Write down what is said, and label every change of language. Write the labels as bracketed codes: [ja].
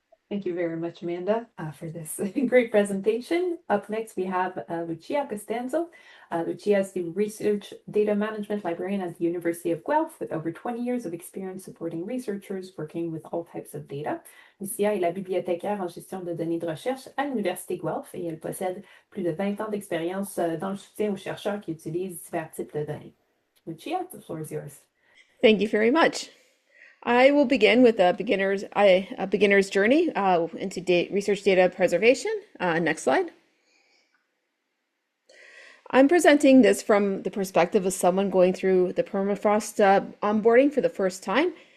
[en] Thank you very much, Amanda, for this great presentation. Up next, we have Lucia Costanzo. Lucia is the Research Data Management Librarian at the University of Guelph with over 20 years of experience supporting researchers working with all types of data. [fr] Lucia est la bibliothécaire en gestion de données de recherche à l'Université Guelph et elle possède plus de 20 ans d'expérience dans le soutien aux chercheurs qui utilisent divers types de données. [en] Lucia, the floor is yours. Thank you very much. I will begin with a beginner's journey into research data preservation. Next slide. I'm presenting this from the perspective of someone going through the permafrost onboarding for the first time.